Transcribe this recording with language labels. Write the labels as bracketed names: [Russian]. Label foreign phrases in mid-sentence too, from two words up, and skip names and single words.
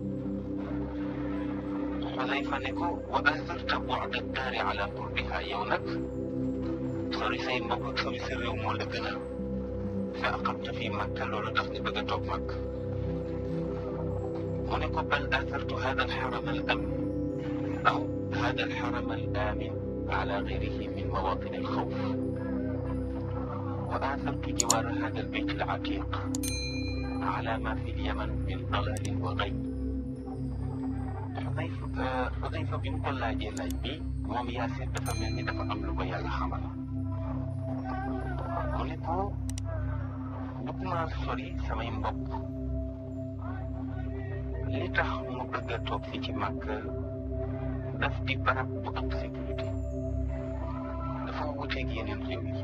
[Wolof] Xudayfa ne ko [Arabic] وآثرت بعد الدار على قربها [Wolof] yow nag sori say mbokk ak sori sa réew moo la gënal [Arabic] فأقمت في مكة [Wolof] loolu tax nga bëgg a toog Makka. mu ne ko [Arabic] بل آثرت هذا الحرم الأمين أو هذا الحرم الأمين على غيره من مواطن الخوف وآثرت جوار هذا البيت العتيق على ما في اليمن من ضلال وغيب. [Wolof] Xudayfa bi mu ko laajee laaj bi moom Yaasir dafa mel ni dafa am lu ko yàlla xamal. mu ne ko bëgg naa sori samay mbokk li tax mu bëgg a toog fi ci Makka daf di barab bu am sécurité dafa wuteeg yeneen réew yi.